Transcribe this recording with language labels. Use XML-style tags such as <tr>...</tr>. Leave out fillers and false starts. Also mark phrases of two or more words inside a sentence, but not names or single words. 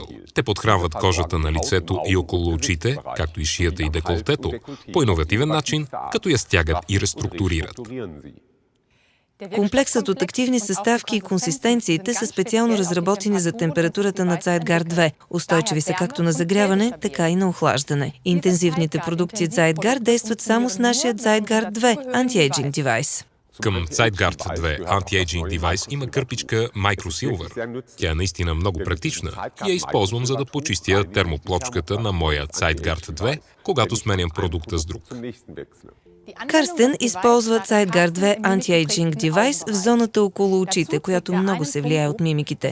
<bg>Те подхранват кожата на лицето и около очите, както и шията и деколтето, по иновативен начин, като я стягат и реструктурират. Комплексът от активни съставки и консистенциите са специално разработени за температурата на CytGuard 2. Устойчиви са както на загряване, така и на охлаждане. Интензивните продукти CytGuard действат само с нашия CytGuard 2 Anti-Aging Device. Към CytGuard 2 Anti-Aging Device има кърпичка Microsilver. Тя е наистина много практична и я използвам, за да почистя термоплочката на моя CytGuard 2, когато сменям продукта с друг. Карстен използва CytGuard 2 Anti-Aging Device в зоната около очите, която много се влияе от мимиките.</bg>